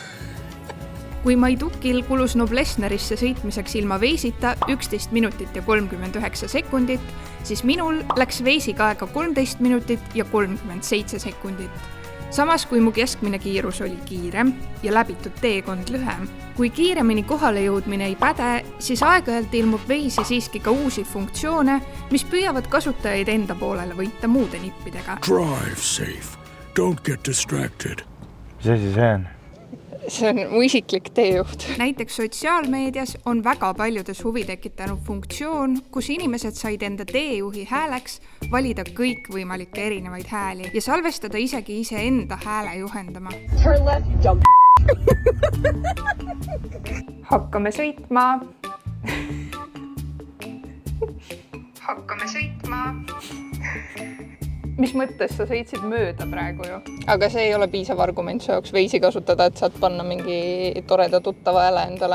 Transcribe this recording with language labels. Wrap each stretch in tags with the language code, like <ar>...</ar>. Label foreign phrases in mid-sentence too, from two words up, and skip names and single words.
<et>Kui Maidukil kulus Noblessnerisse sõitmiseks ilma Waze'ita 11 minutit ja 39 sekundit, siis minul läks Waze'iga aega 13 minutit ja 37 sekundit. Samas kui mu keskmine kiirus oli kiirem ja läbitud teekond lühem. Kui kiiremini kohale jõudmine ei päde, siis aeg-ajalt ilmub Waze'i siiski ka uusi funktsioone, mis püüavad kasutajaid enda poolele võita muude nippidega.</et> <en>Drive safe. Don't get distracted.</en> <et>Mis asi see on? See on mu isiklik teejuht. Näiteks sotsiaalmeedias on väga paljudes huvi tekitanud funktsioon, kus inimesed said enda teejuhi hääleks valida kõikvõimalikke erinevaid hääli ja salvestada isegi iseenda hääle juhendama.</et> <en>Turn left, jump.</en> <et>Hakkame sõitma. Hakkame sõitma. Mis mõttes sa sõitsid mööda praegu ju? Aga see ei ole piisav argument su jaoks Waze'i kasutada, et saad panna mingi toreda tuttava hääle endale.</et>